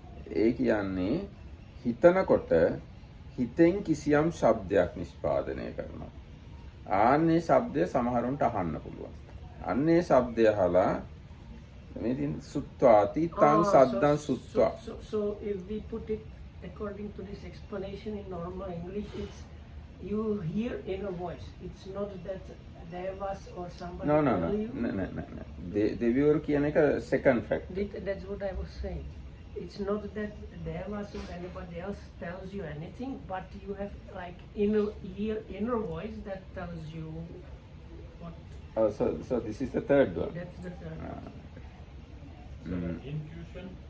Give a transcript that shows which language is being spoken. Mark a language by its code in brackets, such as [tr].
[si] ඒ කියන්නේ හිතනකොට හිතෙන් කිසියම් ශබ්දයක් නිෂ්පාදනය කරනවා. ආන්නේ ශබ්දය සමහරුන්ට අහන්න පුළුවන්. අන්නේ ශබ්දය අහලා මේ තියෙන [pi] සුත්වාති තං සද්දං සුත්වා. [en] So if we put it according to this explanation in normal English, it's you hear in a voice. It's not that there was or somebody No. tell you. No. [si] දෙවිවරු කියන එක [en] second fact. That's what I was saying. It's not that there was or anybody else tells you anything, but you have like inner voice that tells you what. So this is the third one. That's the third one. Intuition?